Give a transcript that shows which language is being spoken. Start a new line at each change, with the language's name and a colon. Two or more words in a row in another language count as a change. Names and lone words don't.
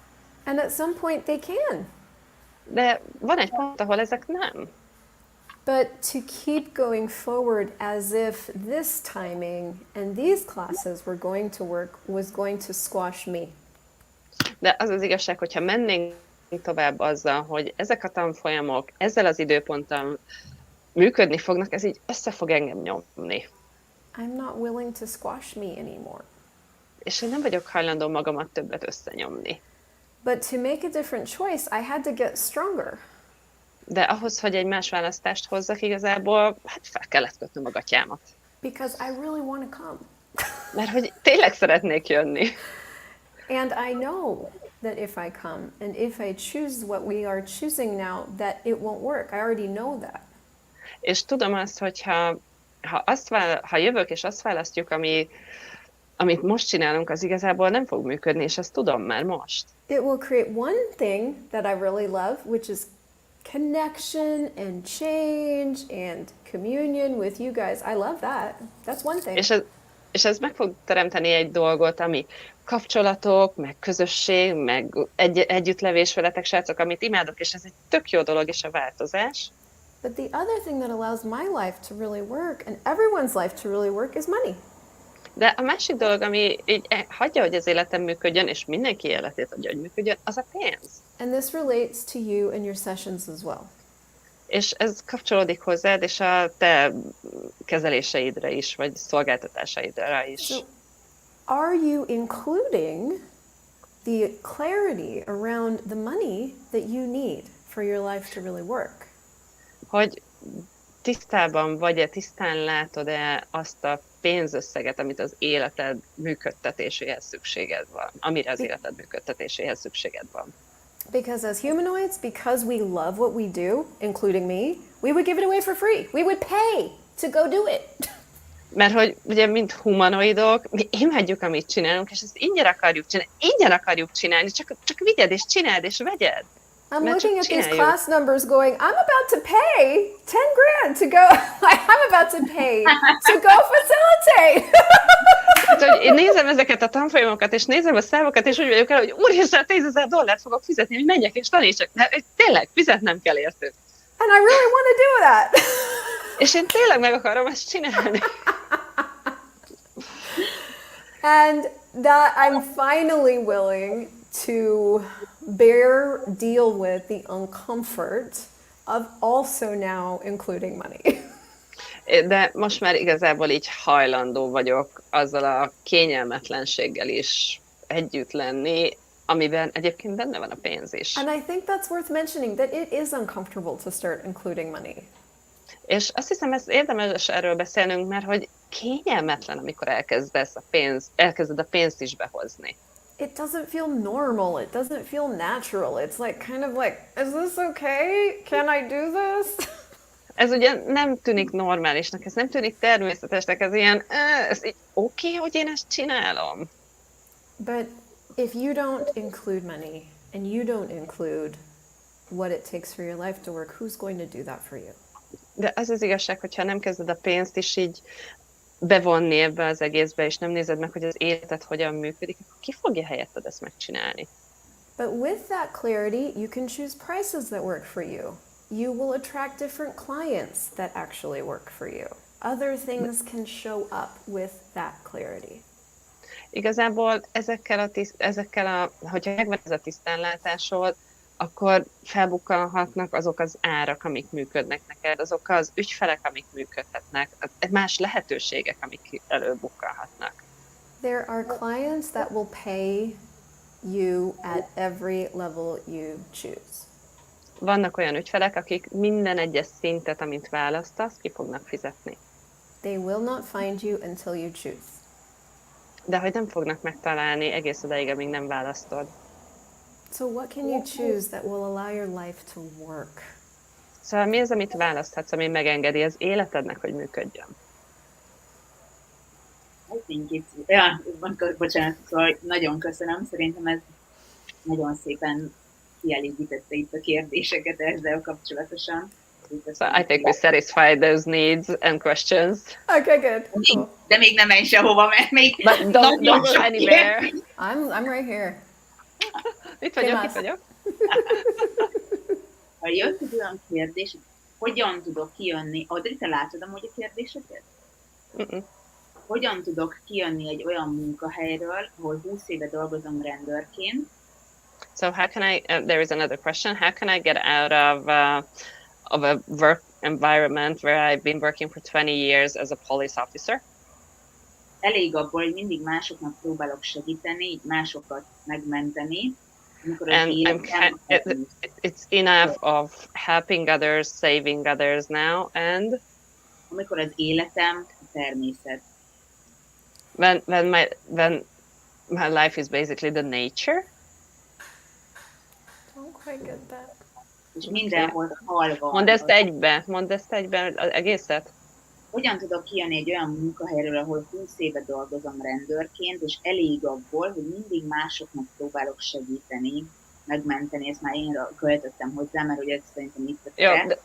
English: And at some point they can.
Hungarian: De van egy pont, ahol ezek nem.
English: But to keep going forward as if this timing and these classes were going to work was going to squash me.
Hungarian: De az az igazság, hogyha mennénk tovább azzal, hogy ezek a tanfolyamok ezzel az időponttal működni fognak, ez így össze fog engem nyomni.
English: I'm not willing to squash me anymore.
Hungarian: És én nem vagyok hajlandó magamat többet összenyomni.
English: But to make a different choice, I had to get stronger.
Hungarian: De ahhoz, hogy egy más választást hozzak igazából, hát fel kellett kötnöm a gatyámat.
English: Because I really want to come.
Hungarian: Mert hogy tényleg szeretnék jönni.
English: And I know that if I come and if I choose what we are choosing now, that it won't work. I already know that.
Hungarian: És tudom azt, hogy ha jövök és azt választjuk, amit most csinálunk, az igazából nem fog működni, és ezt tudom már most.
English: It will create one thing that I really love, which is connection and change and communion with you guys. I love that. That's one thing.
Hungarian: És ez meg fog teremteni egy dolgot, ami kapcsolatok, meg közösség, meg együttlevés veletek, srácok, amit imádok, és ez egy tök jó dolog, és a változás.
English: But the other thing that allows my life to really work and everyone's life to really work is money.
Hungarian: De a másik dolog, ami így hagyja, hogy az életem működjön, és mindenki életét hagyja, hogy működjön, az a pénz.
English: And this relates to you and your sessions as well.
Hungarian: És ez kapcsolódik hozzád, és a te kezeléseidre is, vagy szolgáltatásaidra is.
English: So, are you including the clarity around the money that you need for your life to really work?
Hungarian: Hogy tisztában vagy-e, tisztán látod-e azt a pénzösszeget, amit az életed működtetéséhez szükséged van, amire az életed működtetéséhez szükséged van.
English: Because as humanoids, because we love what we do, including me, we would give it away for free. We would pay to go do it.
Hungarian: Mert hogy ugye, mint humanoidok, mi imádjuk, amit csinálunk, és ezt ingyen akarjuk csinálni, csak vigyed és csináld és vegyed.
English: I'm looking at these class numbers going, I'm about to pay 10 grand to go, I'm about to pay to go facilitate.
Hungarian: Hát, hogy én nézem ezeket a tanfolyamokat, és nézem a számokat, és úgy vagyok el, hogy úristen, $10,000 fogok fizetni, hogy menjek és tanítsak. De tényleg, fizetnem kell értük.
English: And I really want to do that.
Hungarian: És én tényleg meg akarom ezt csinálni.
English: And that I'm finally willing to deal with the uncomfort of also now including money.
Hungarian: De most már igazából így hajlandó vagyok azzal a kényelmetlenséggel is együtt lenni, amiben egyébként benne van a pénz is.
English: And I think that's worth mentioning, that it is uncomfortable to start including money.
Hungarian: És azt hiszem, ez érdemes erről beszélnünk, mert hogy kényelmetlen, amikor elkezded a pénzt is behozni.
English: It doesn't feel normal. It doesn't feel natural. It's like kind of like, is this okay? Can I do this?
Hungarian: Ez ugye nem tűnik normálisnak, ez nem tűnik természetesnek, ez ilyen, ez így oké, hogy én ezt csinálom.
English: But if you don't include money and you don't include what it takes for your life to work, who's going to do that for you?
Hungarian: De az az igazság, hogyha nem kezded a pénzt is így bevonni ebbe az egészbe, és nem nézed meg, hogy az életed hogyan működik, akkor ki fogja helyetted ezt megcsinálni?
English: But with that clarity, you can choose prices that work for you. You will attract different clients that actually work for you. Other things can show up with that clarity.
Hungarian: Igazából hogyha megvan ez a tisztánlátásod, akkor felbukkanhatnak azok az árak, amik működnek neked, azok az ügyfelek, amik működhetnek, más lehetőségek, amik előbukkanhatnak.
English: There are clients that will pay you at every level you choose.
Hungarian: Vannak olyan ügyfelek, akik minden egyes szintet, amit választasz, ki fognak fizetni.
English: They will not find you until you choose.
Hungarian: De hogy nem fognak megtalálni egész odáig, amíg nem választod.
English: So what can you choose that will allow your life to work?
Hungarian: Szóval mi az, amit választhatsz, ami megengedi az életednek, hogy működjön?
English: I think
Hungarian: bocsánat, szóval nagyon köszönöm, szerintem ez nagyon szépen kielégítette itt a kérdéseket ezzel kapcsolatosan.
English: So I think we satisfied those needs and questions. Okay, good. Cool.
Hungarian: De még nem menj sehova, mert még
English: But don't go anywhere. I'm right here.
Hungarian: Itt vagyok. Ha jött egy olyan kérdés, hogyan tudok kijönni, Adri, te látod amúgy a kérdéseket? Hogyan tudok kijönni egy olyan munkahelyről, ahol 20 éve dolgozom rendőrként?
English: So how can I, there is another question, how can I get out of a work environment where I've been working for 20 years as a police officer?
Hungarian: Elég abból, hogy mindig másoknak próbálok segíteni, így másokat megmenteni.
English: And it's enough of helping others, saving others now, and
Hungarian: amikor az életem a természet.
English: when my life is basically the nature. Don't quite get that.
Hungarian: És mindenhol hal van. Mondd ezt egyben az egészet. Hogyan tudok kijönni egy olyan munkahelyről, ahol 20 éve dolgozom rendőrként, és elég abból, hogy mindig másoknak próbálok segíteni, megmenteni, ezt már én költöttem hozzá, mert ugye szerintem itt a te.